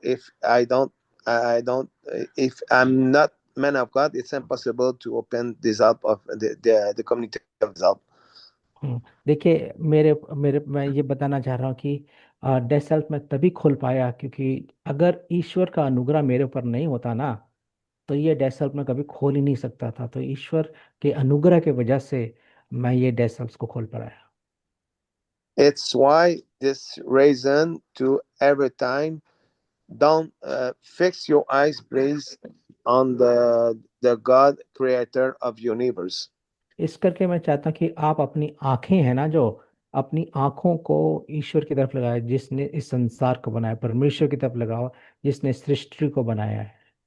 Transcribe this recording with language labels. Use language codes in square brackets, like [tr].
[en] If I don't if I'm not man of God, it's impossible to open this up of the community of this up. [hi] देखिए मेरे मेरे मैं ये बताना चाह रहा हूँ कि डेसेल्ट मैं तभी खोल पाया क्योंकि अगर ईश्वर का अनुग्रह मेरे ऊपर नहीं होता ना तो ये डेसेल्ट मैं कभी खोल ही नहीं सकता था। तो ईश्वर के अनुग्रह की वजह से मैं ये डेसेल्ट को खोल पाया। [en] It's why this reason to every time don't fix your eyes, please, on the God creator of universe. [hi] इस करके मैं चाहता हूँ कि आप अपनी आंखें हैं ना जो अपनी आंखों को ईश्वर की तरफ लगाए जिसने इस संसार को बनाया, परमेश्वर की तरफ लगाओ जिसने सृष्टि को बनाया है।